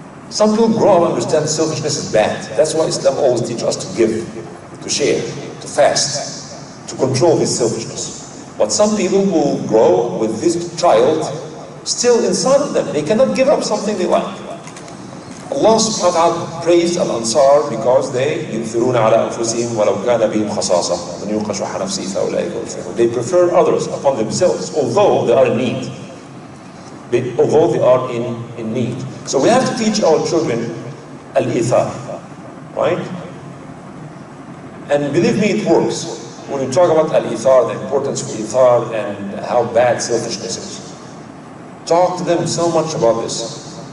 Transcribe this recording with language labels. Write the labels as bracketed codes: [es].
[en] Some people grow up and understand selfishness is bad. That's why Islam always teaches us to give, to share, to fast, to control this selfishness. But some people will grow with this child still inside of them. They cannot give up something they like. [ar] Allah subhanahu wa ta'ala [en] praised Al-Ansar because they [ar] يُؤْثِرُونَ عَلَىٰ أَنفُسِهِمْ وَلَوْ كَانَ بِهِمْ خَصَاصَةٌ وَمَنْ يُوقَ شُحَّ نَفْسِهِ فَأُولَٰئِكَ هُمُ الْمُفْلِحُونَ. [en] They prefer others upon themselves, although they are in need. Although they are in need. So we have to teach our children al-ithar, right? And believe me, it works. When we talk about al-ithar, the importance of ithar and how bad selfishness is, talk to them so much about this.